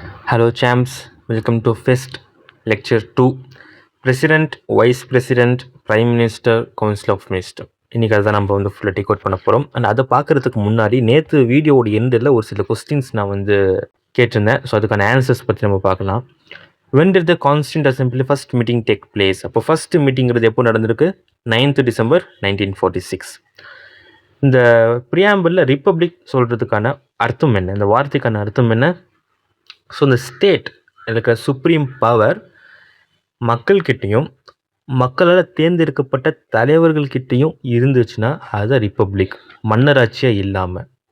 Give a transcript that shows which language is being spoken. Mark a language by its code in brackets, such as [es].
[en] Hello champs, welcome to FIST Lecture 2 President, Vice President, Prime Minister, Council of Minister. [ta] இன்றைக்கி அதை நம்ம ஃபுல்லாக take out பண்ண போகிறோம். அண்ட் அதை பார்க்குறதுக்கு முன்னாடி நேற்று வீடியோவோட எண்டில் ஒரு சில கொஸ்டின்ஸ் நான் கேட்டிருந்தேன். ஸோ அதுக்கான ஆன்சர்ஸ் பற்றி நம்ம பார்க்கலாம். [en] When did the Constituent Assembly first meeting take place? [ta] அப்போ ஃபர்ஸ்ட் மீட்டிங்கிறது எப்போ நடந்திருக்கு? 9th December 1946. இந்த ப்ரியாம்பிளில் ரிப்பப்ளிக் சொல்கிறதுக்கான அர்த்தம் என்ன, இந்த வார்த்தைக்கான அர்த்தம் என்ன? ஸோ இந்த ஸ்டேட் இருக்கிற சுப்ரீம் பவர் மக்கள்கிட்டையும் மக்களால் தேர்ந்தெடுக்கப்பட்ட தலைவர்கள்கிட்டையும் இருந்துச்சுன்னா அதுதான் ரிப்பப்ளிக், மன்னராட்சியாக இல்லாமல்.